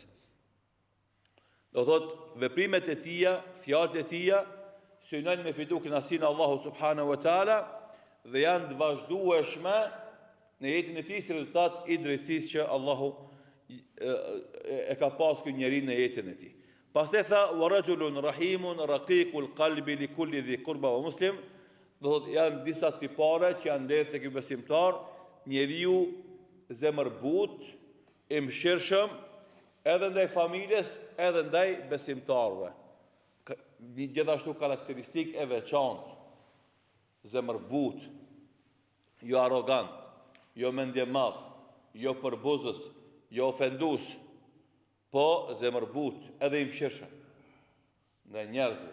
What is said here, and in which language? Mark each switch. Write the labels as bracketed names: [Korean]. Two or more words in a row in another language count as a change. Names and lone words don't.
[Albanian] Do thot, veprimet e tia, fjalët e tia, synojnë me fitu kënaqësinë e Allahu [Arabic] سبحانه وتعالى [Albanian] dhe janë të vazhdueshme në jetën e tij si rezultat i drejtësisë që Allahu e ka pasur ky njeri në jetën e tij. Pastaj tha [Arabic] ورجل رحيم رقيق القلب لكل ذي قربى ومسلم. [Albanian] Do thot, janë disa tipare që janë ndërë të ky besimtar, njeriu zemërbut, i mëshirshëm, edhe ndaj familjes, edhe ndaj besimtarve. Gjithashtu karakteristik e veçantë, zemërbut, jo arrogant, jo mendje madh, jo përbuzës, jo ofendus, po zemërbut, edhe i mëshirshëm ndaj njerëzve.